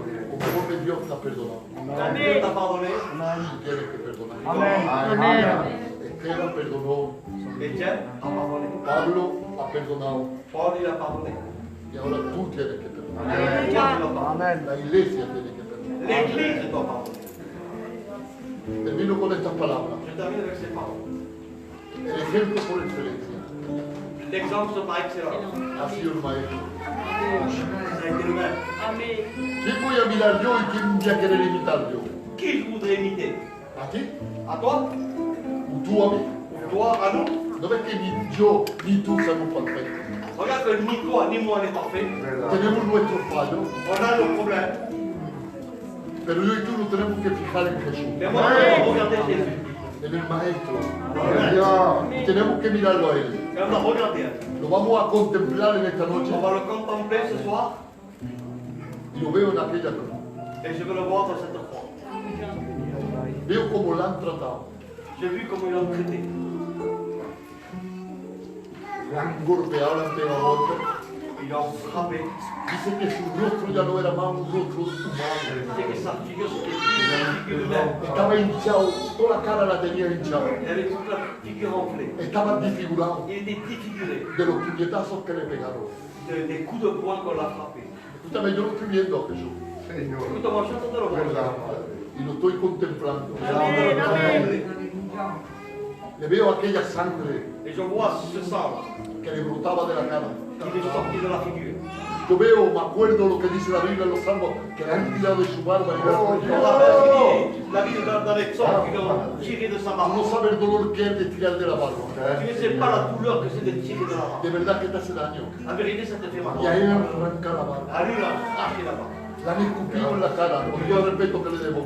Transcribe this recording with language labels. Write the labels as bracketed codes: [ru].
[es] Como hombre Dios te ha perdonado. [fr] Dieu t'a pardonné. [es] Tú tienes que perdonar. Amen. Esteban perdonó. [fr] Étienne a pardonné. [es] Pablo ha perdonado. [fr] Paul, il a pardonné. [es] Y ahora tú tienes que perdonar. [fr] Toi, tu dois pardonner. [es] La iglesia tiene que perdonar. [fr] L'Église doit pardonner. [es] Termino con estas palabras. [fr] Je termine avec ces paroles. [es] El ejemplo por excelencia [fr] L'exemple par excellence, [es] ha sido el maestro. [fr] ça a été le même. [es] ¿Quién voy a mirar yo y quién voy a querer imitar yo? [fr] Qui je voudrais imiter? [es] ¿A ti? [fr] À toi? [es] ¿O tú a mí? [fr] Toi, à nous? [es] ¿No ves que ni yo ni tú somos perfectos? [fr] Regarde que ni toi ni moi n'est parfait. [es] Tenemos nuestros fallos, [fr] On a nos problèmes. [es] pero yo y tú nos tenemos que fijar en Jesús, [fr] Mais moi, je dois regarder Jésus. [es] en el maestro. Amen. Y tenemos que mirarlo a él. [fr] Et on doit regarder. [es] Lo vamos a contemplar en esta noche [fr] On va le contempler ce soir. [es] y lo veo en aquella cruz. [fr] Et je veux le voir dans cette croix. [es] Veo cómo la han tratado. [fr] J'ai vu comment ils l'ont traité. [es] La han golpeado, la han pegado golpes. [fr] Ils l'ont frappé. [es] Dice que su rostro ya no era más un rostro humano. [fr] C'est que sa figure, c'était plus une figure humaine. [es] Estaba hinchado, toda la cara la tenía hinchada. [fr] Elle avait toute la figure enflée. [es] Estaba desfigurado [fr] Il était défiguré [es] de los puñetazos que le pegaron. [fr] des coups de poing qu'on l'a frappé. [es] Escúchame, yo lo estoy viendo a Jesús [fr] Écoute-moi, je suis en train de le voir. [es] y lo estoy contemplando. [fr] Je suis en train de le contempler. [es] Le veo aquella sangre [fr] Et je vois ce sang [es] que le brotaba de la cara. [fr] qui est sorti de la figure. [es] Yo veo, me acuerdo lo que dice la Biblia en los Salmos, que le han tirado de su barba y le han [fr] On [es] cortado. [fr] rappelle la vie dans les sangs qui l'ont tiré de sa [es] No [fr] barbe. [es] sabe el dolor que es de tirar de la barba. [fr] Tu ne sais pas la douleur que c'est de tirer de la barbe. [es] De verdad que te hace daño. [fr] En vérité, ça te fait mal. [es] Y a él arranca la barba. [fr] À lui, il a arraché la barbe. [es] Le han escupido en la cara, con todo el respeto que le debo.